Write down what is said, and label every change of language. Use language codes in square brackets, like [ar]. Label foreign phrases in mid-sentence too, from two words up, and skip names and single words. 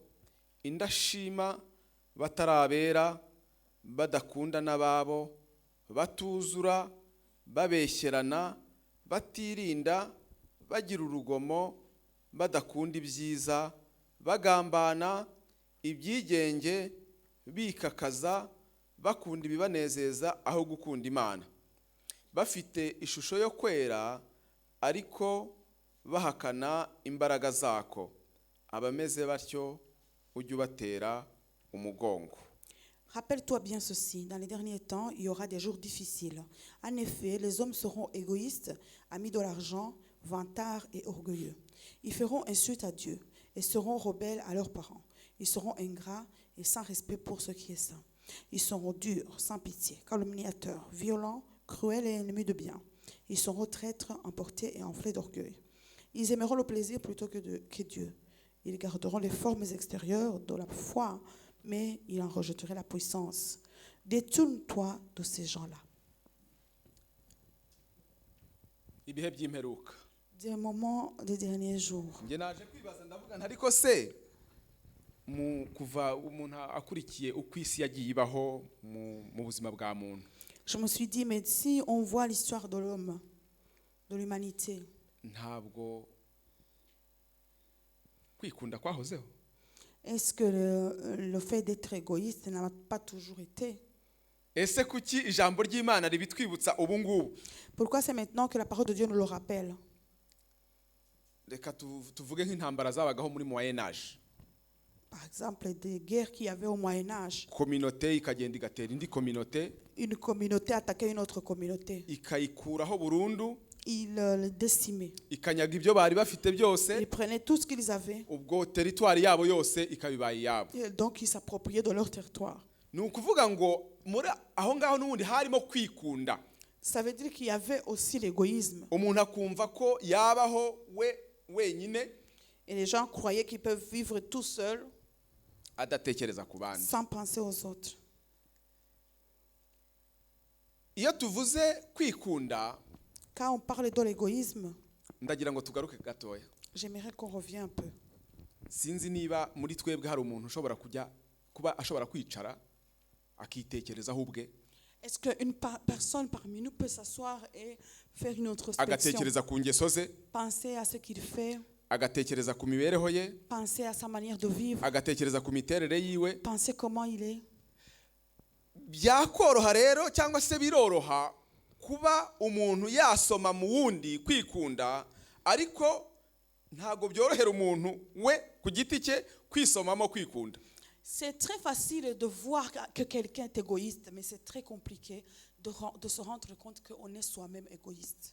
[rw] indashima, batarabera, badakunda n'ababo, batuzura, babeshyerana, batirinda, bagira urugomo, badakunda ibyiza, bagambana, ibyigenge, bikakaza, bakunda ibibanezeza aho gukunda Imana, bafite ishusho yo kwera ariko bahakana imbaraga zako. Abameze batyo ujye ubatera umugongo. [fr] Rappelle-toi bien ceci, dans les derniers temps, il y aura des jours difficiles. En effet, les hommes seront égoïstes, amis de l'argent, vantards et orgueilleux. Ils feront insulte à Dieu et seront rebelles à leurs parents. Ils seront ingrats et sans respect pour ce qui est saint. Ils seront durs, sans pitié, calomniateurs, violents, cruels et ennemis de bien. Ils seront traîtres, emportés et enflés d'orgueil. Ils aimeront le plaisir plutôt que Dieu. Ils garderont les formes extérieures de la foi, mais il en rejetterait la puissance. Détourne-toi de ces gens-là. [rw] Ibihe by'imperuka. [fr] Des moments des derniers jours. [rw] Nge naje kwibaza ndavuga ntariko se mu kuva umuntu akurikiye uko isi yagiye ibaho mu buzima bwa muntu. [fr] Je me suis dit, mais si on voit l'histoire de l'homme, de l'humanité, [rw] Ntabwo kwikunda kwahozeho. [fr] est-ce que le fait d'être égoïste n'a pas toujours été? [rw] Ese kuki ijambo ry'Imana ribitwibutsa ubu ngubu? [fr] Pourquoi c'est maintenant que la parole de Dieu nous le rappelle? [rw] Reka tuvuge nk'intambara zabagaho muri [fr] Moyen Âge. Par exemple, des guerres qu'il y avait au Moyen-Âge. [rw] Communauté ikagenda igatera indi communauté, [fr] Une communauté attaquait une autre communauté. [rw] ikayikuraho burundu, [fr] Ils le décimaient. [rw] ikanyaga ibyo bari bafite byose, [fr] Ils prenaient tout ce qu'ils avaient. [rw] ubwo territoire yabo yose ikabibaye yabo. [fr] Et donc, ils s'appropriaient de leur territoire. [rw] Ni ukuvuga ngo muri aho ngaho n'ubundi harimo kwikunda. [fr] Ça veut dire qu'il y avait aussi l'égoïsme. [rw] Umuntu akumva ko yabaho wenyine [fr] Et les gens croyaient qu'ils peuvent vivre tout seuls [rw] adatekereza ku bandi. [fr] sans penser aux autres. [rw] Iyo tuvuze kwikunda, [fr] Quand on parle de l'égoïsme, [rw] ndagira ngo tugaruke gatoya. [fr] j'aimerais qu'on revienne un peu. [rw] Sinzi niba muri twebwe hari umuntu ushobora kuba ashobora kwicara akitekerezaho ubwe, [fr] Est-ce qu'une personne parmi nous peut s'asseoir et faire une introspection? [rw] agatekereza ku ngeso ze, [fr] Penser à ce qu'il fait, [rw] agatekereza ku mibereho ye, [fr] penser à sa manière de vivre, [rw] agatekereza ku miterere yiwe. [fr] penser comment il est. [rw] Byakoroha rero cyangwa se biroroha kuba umuntu yasoma mu wundi kwikunda, ariko ntago byorohera umuntu we ku giti cye kwisomamo kwikunda. [fr] C'est très facile de voir que quelqu'un est égoïste, mais c'est très compliqué de se rendre compte qu'on est soi-même égoïste.